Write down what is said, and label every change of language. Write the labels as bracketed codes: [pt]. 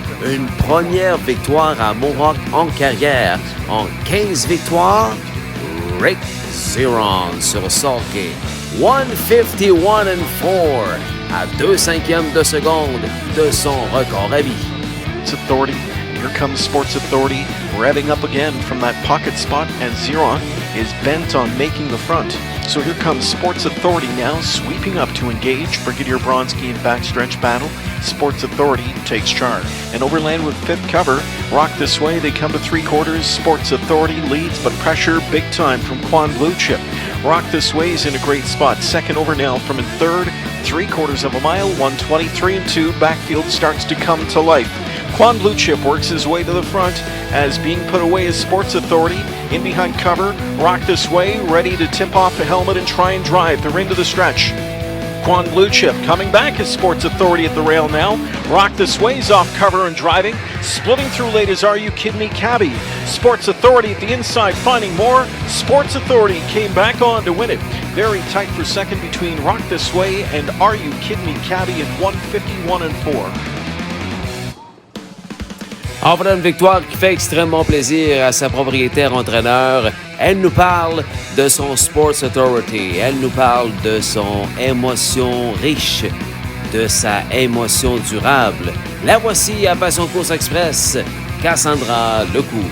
[fr] Une première victoire à Mohawk en carrière. En 15 victoires, Rick Zeron sur Sulky. 151-4 à 2/5 de seconde de son record à vie. Sports Authority. [en] Here comes Sports Authority, revving up again from that pocket spot, and Zeron is bent on making the front. So here comes Sports Authority now, sweeping up to engage Brigadier Bronski in backstretch battle. Sports Authority takes charge. And overland with fifth cover, Rock This Way, they come to 3/4. Sports Authority leads, but pressure big time from Quan Blue Chip. Rock This Way is in a great spot. Second over now from in third, 3/4 of a mile, 1:23.2. Backfield starts to come to life. Quan Blue Chip works his way to the front as being put away as Sports Authority. In behind cover, Rock This Way, ready to tip off the helmet and try and drive. They're into the stretch. Quan Blue Chip coming back as Sports Authority at the rail now. Rock This Way's off cover and driving. Splitting through late is Are You Kidding Me Cabby. Sports Authority at the inside finding more. Sports Authority came back on to win it. Very tight for second between Rock This Way and Are You Kidding Me Cabby at 1:51.4. [fr] En voilà une victoire qui fait extrêmement plaisir à sa propriétaire entraîneur. Elle nous parle de son Sports Authority. Elle nous parle de son émotion riche, de sa émotion durable. La voici à Passion Course Express, Cassandra Lecourt.